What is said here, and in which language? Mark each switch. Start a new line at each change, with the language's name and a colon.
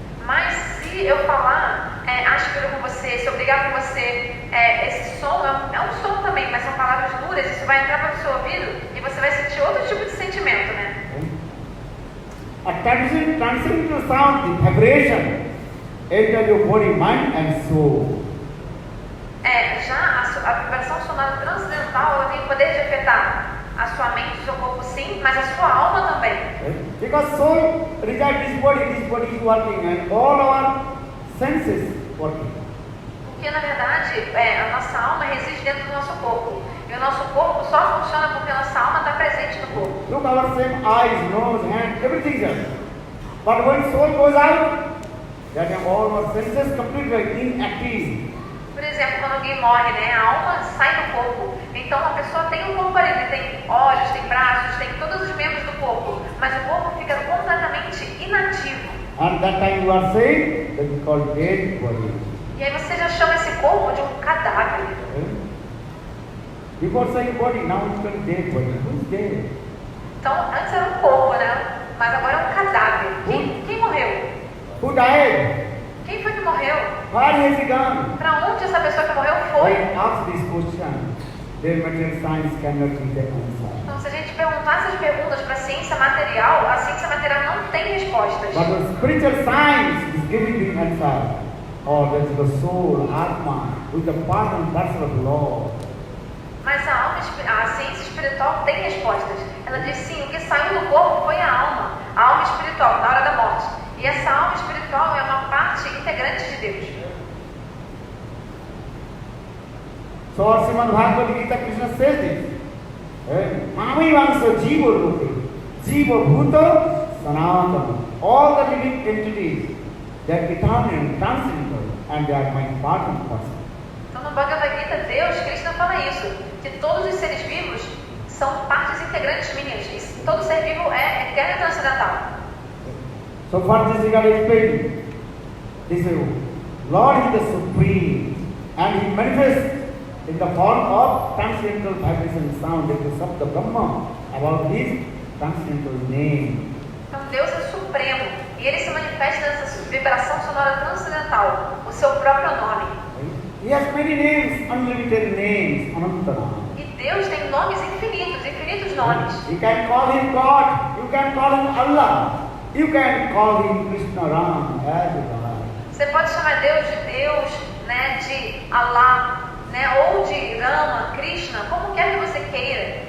Portuguese: Mas se eu falar áspero com você, se eu brigar com você, esse som é um som também, mas são palavras duras, isso vai entrar pelo seu ouvido e você vai sentir outro tipo de sentimento, né?
English: A transcendental sound, the vibration, enter your body, mind and soul.
Portuguese: Já a vibração sonora transcendental, ela tem o poder de afetar a sua mente, o seu corpo sim, mas a sua alma também.
English: Because soul resides this body is working and all our senses working.
Portuguese: Porque na verdade a nossa alma reside dentro do nosso corpo. E o nosso corpo só funciona porque a nossa alma está presente no corpo.
English: Look, our same eyes, nose, hand, everything is there. But when soul goes out, that time all our senses completely inactive.
Portuguese: Por exemplo, quando alguém morre, né, a alma sai do corpo. Então a pessoa tem um corpo ali, ele tem olhos, tem braços, tem todos os membros do corpo, mas o corpo fica completamente inativo.
English: And that time you are saying that is called dead body.
Portuguese: E aí você já chama esse corpo de um cadáver.
English: Before saying body, now it's called dead body. Who is dead?
Portuguese: Então antes era um corpo, né? Mas agora é um cadáver. Quem morreu?
English: Who died?
Portuguese: Quem foi que morreu?
English: Where has he gone?
Portuguese: Para onde essa pessoa que morreu foi?
English: When asked this question, their material science cannot give the answer.
Portuguese: Então, se a gente perguntar essas perguntas para a ciência material não tem respostas.
English: But the spiritual science is giving the answer. Or that's the soul, Atma, with the part and parcel of law.
Portuguese: Mas a ciência espiritual tem respostas. Ela diz sim, o que saiu do corpo foi a alma espiritual, na hora da morte. E essa alma espiritual é uma parte integrante de Deus.
English: So our Srimad Bhagavad Gita Krishna says this.
Sanskrit: Mami Vamsa Jiva Rupi, Jiva Bhuta Sanatana.
English: All the living entities, they are eternal and transcendental, and they are my part and parcel.
Portuguese: Então no Bhagavad Gita, Deus, Krishna fala isso, que todos os seres vivos são partes integrantes minhas. E todo ser vivo é eterno e transcendental.
English: So for this regard explained, this Lord is the Supreme, and He manifests in the form of transcendental vibration sound, that is Sabda Brahma, about His transcendental name.
Portuguese: Então Deus é supremo e Ele se manifesta nessa vibração sonora transcendental, o seu próprio nome.
English: He has many names, unlimited names, Anantara.
Portuguese: E Deus tem nomes infinitos nomes.
English: You can call Him God, you can call Him Allah, you can call Him Krishna Ram, as you like.
Portuguese: Você pode chamar Deus, né, de Allah, né, ou de Rama, Krishna, como quer que você queira.